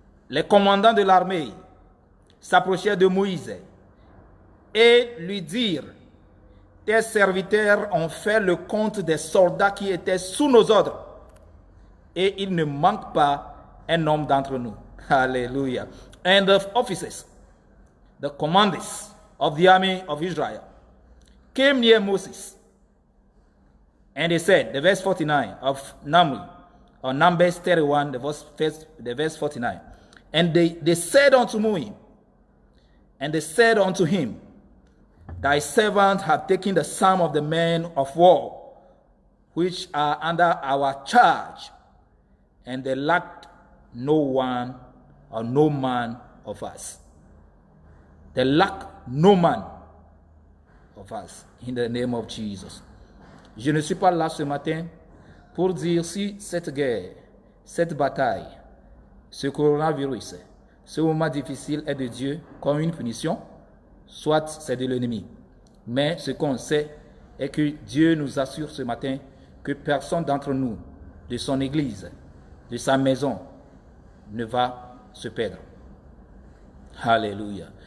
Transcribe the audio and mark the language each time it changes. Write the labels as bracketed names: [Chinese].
[French] Les commandants de l'armée s'approchaient de Moïse et lui dirent, tes serviteurs ont fait le compte des soldats qui étaient sous nos ordres, et il ne manque pas un homme d'entre nous. Hallelujah. [English] And the officers, the commanders of the army of Israel, came near Moses. And they said, the verse 49 of Numbers 31, the verse 49. And they said unto him, thy servant hath taken the sum of the men of war, which are under our charge, and they lacked no one or no man of us. They lack no man of us, in the name of Jesus. [French] Je ne suis pas là ce matin pour dire si cette guerre, cette bataille, ce coronavirus, ce moment difficile est de Dieu comme une punition, soit c'est de l'ennemi. Mais ce qu'on sait est que Dieu nous assure ce matin que personne d'entre nous, de son église, de sa maison, ne va se perdre. Alléluia.